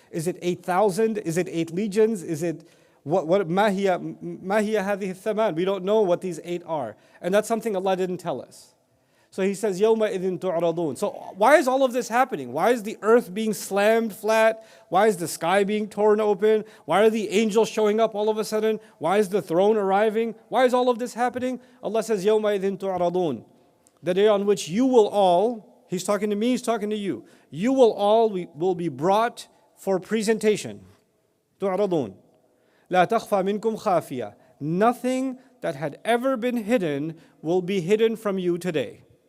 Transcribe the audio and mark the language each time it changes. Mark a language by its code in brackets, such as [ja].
[en] Is it 8,000? Is it 8 legions? Is it, [ar] ما هي هذه الثمان? [en] We don't know what these 8 are. And that's something Allah didn't tell us. So he says, [ar] يَوْمَ إِذٍ تُعْرَضُونَ. [en] So why is all of this happening? Why is the earth being slammed flat? Why is the sky being torn open? Why are the angels showing up all of a sudden? Why is the throne arriving? Why is all of this happening? Allah says, [ar] يَوْمَ إِذٍ تُعْرَضُونَ. [en] The day on which you will all, he's talking to me, he's talking to you. You will all will be brought for presentation. [ar] تُعْرَضُونَ. لَا تَخْفَى مِنْكُمْ خَافِيَةٌ. [en] Nothing that had ever been hidden will be hidden from you today.